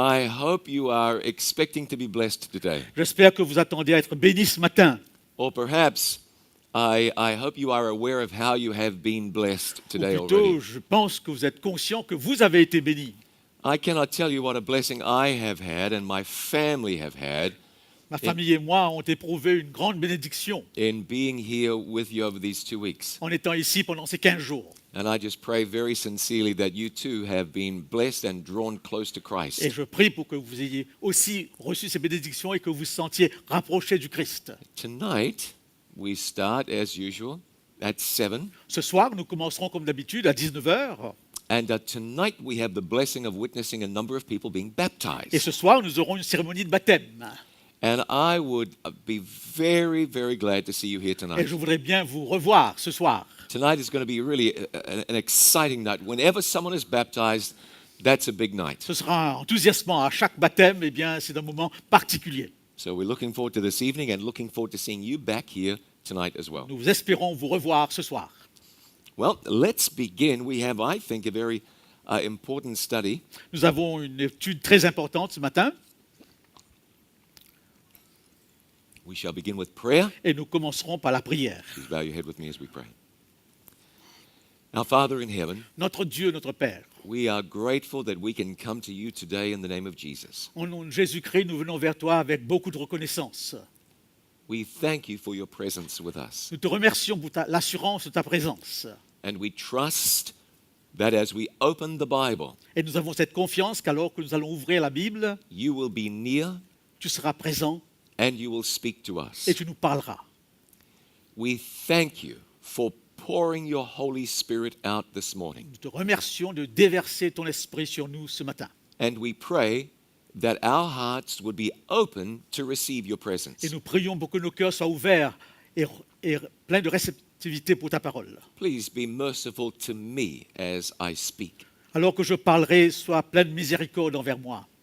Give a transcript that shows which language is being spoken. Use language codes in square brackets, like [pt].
[en] I hope you are expecting to be blessed today. [fr] J'espère que vous attendez à être bénis ce matin. [en] Or perhaps I hope you are aware of how you have been blessed [fr] Ou [en] today [fr] plutôt, [en] already. [fr] je pense que vous êtes conscient que vous avez été bénis. [en] I cannot tell you what a blessing I have had and my family have had [fr] Ma famille et moi ont éprouvé une grande bénédiction [en] in being here with you over these 2 weeks. [fr] en étant ici pendant ces 15 jours. [en] And I just pray very sincerely that you too have been blessed and drawn close to [fr] Et [en] Christ. [fr] je prie pour que vous ayez aussi reçu ces bénédictions et que vous vous sentiez rapprochés du Christ. [en] Tonight, we start as usual at 7. [fr] Ce soir, nous commencerons comme d'habitude à 19h. [en] And tonight we have the blessing of witnessing a number of people being [fr] Et [en] baptized. [fr] ce soir, nous aurons une cérémonie de baptême. [en] And I would be very, very glad to see you here [fr] Et [en] tonight. [fr] je voudrais bien vous revoir ce soir. [en] Tonight is going to be really an exciting night. Whenever someone is baptized, that's a big night. [fr] Ce sera enthousiasmant à chaque baptême, eh bien, c'est un moment particulier. [en] So we're looking forward to this evening and looking forward to seeing you back here tonight as well. [fr] Nous espérons vous revoir ce soir. [en] Well, let's begin. We have, I think, a very important study. [fr] Nous avons une étude très importante ce matin [en] We shall begin with prayer. [fr] et nous commencerons par la prière. [en] Please bow your head with me as we pray. Our Father in heaven, [fr] Notre Dieu, notre Père, [en] we are grateful that we can come to you today in the name of Jesus. [fr] au nom de Jésus-Christ, nous venons vers toi avec beaucoup de reconnaissance. [en] We thank you for your presence with us. [fr] Nous te remercions pour l'assurance de ta présence. [en] And we trust that as we open the Bible, [fr] Et nous avons cette confiance qu'alors que nous allons ouvrir la Bible, [en] you will be near [fr] tu seras présent [en] and you will speak to us. [fr] et tu nous parleras. [en] We thank you for pouring your Holy Spirit out this morning. [fr] Nous te remercions de déverser ton esprit sur nous ce matin. [en] And we pray that our hearts would be open to receive your [fr] Et [en] presence. [fr] nous prions pour que nos cœurs soient ouverts et pleins de réceptivité pour ta parole. [en] Please be merciful to me as I speak, [fr] Alors que je parlerai, sois plein de miséricorde envers moi.